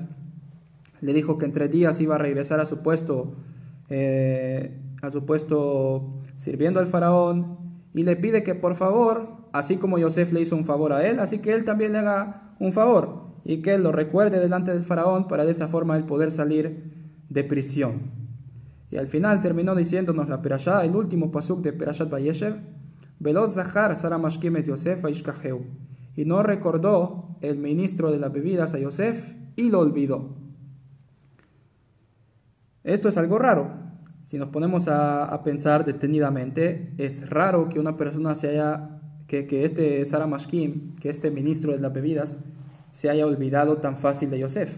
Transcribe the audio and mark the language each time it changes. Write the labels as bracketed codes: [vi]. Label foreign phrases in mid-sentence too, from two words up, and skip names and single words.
[es] Le dijo que en 3 días iba a regresar a su puesto sirviendo al faraón. Y le pide que por favor, así como Yosef le hizo un favor a él, así que él también le haga un favor. Y que él lo recuerde delante del faraón para de esa forma él poder salir de prisión. Y al final terminó diciéndonos la Perashá, el último pasuk de Perashat Vayeshev, [he] ולא זכר שר המשקים את יוסף וישכחהו. [es] Y no recordó el ministro de las bebidas a Yosef y lo olvidó. Esto es algo raro. Si nos ponemos a pensar detenidamente, es raro que una persona que este [he] שר המשקים, [es] que este ministro de las bebidas, se haya olvidado tan fácil de Yosef.